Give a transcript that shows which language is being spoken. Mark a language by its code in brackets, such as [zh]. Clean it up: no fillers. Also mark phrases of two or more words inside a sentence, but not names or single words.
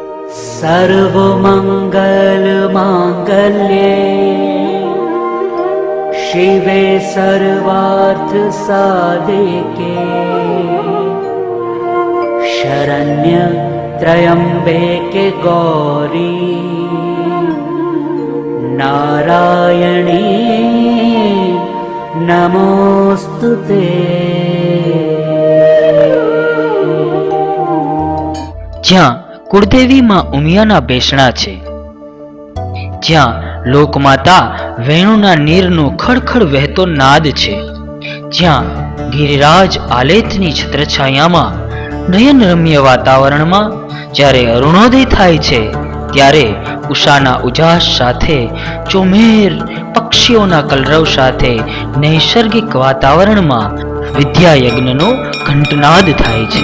[sa] सर्वमङ्गलमाङ्गल्ये शिवे सर्वार्थसाधिके शरण्य त्र्यम्बके गौरी नारायणी नमोस्तुते। [gu] જ્યાં કુળદેવી માં ઉમિયાના બેસણા છે, જ્યાં લોકમાતા વેણુના નીરનો ખડખડ વહેતો નાદ છે, જ્યાં ગિરિરાજ આલેતની છત્રછાયામાં નયનરમ્ય વાતાવરણમાં જ્યારે અરુણોદય થાય છે, ત્યારે ઉષાના ઉજાસ સાથે ચોમેર પક્ષીઓના કલરવ સાથે નૈસર્ગિક વાતાવરણમાં વિદ્યાયજ્ઞનો ઘંટનાદ થાય છે.